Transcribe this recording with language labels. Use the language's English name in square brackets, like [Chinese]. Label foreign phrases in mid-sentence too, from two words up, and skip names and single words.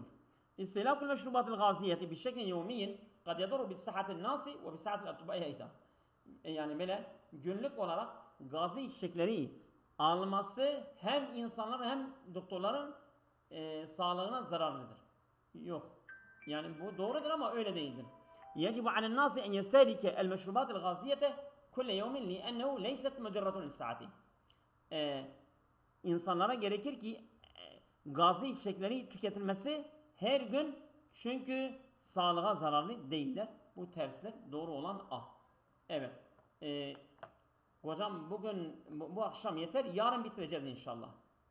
[Arabic] استهلاك المشروبات الغازية بشكل يومي قد يضر بصحة الناس وبصحة الأطباء أيضا. [Turkish] Yani böyle günlük olarak gazlı içecekleri alması hem insanlar hem doktorların sağlığına zararlıdır. Yok. Yani bu doğrudur ama öyle değildir. [Arabic] يجب على الناس أن يستهلك المشروبات الغازية كل يوم لأنه ليست مضرة للصحة. [Turkish] İnsanlara gerekir ki gazlı içecekleri tüketilmesi her gün çünkü sağlığa zararlı değiller. Bu tersler. Doğru olan A. Evet. Hocam bugün bu akşam yeter. Yarın bitireceğiz inşallah.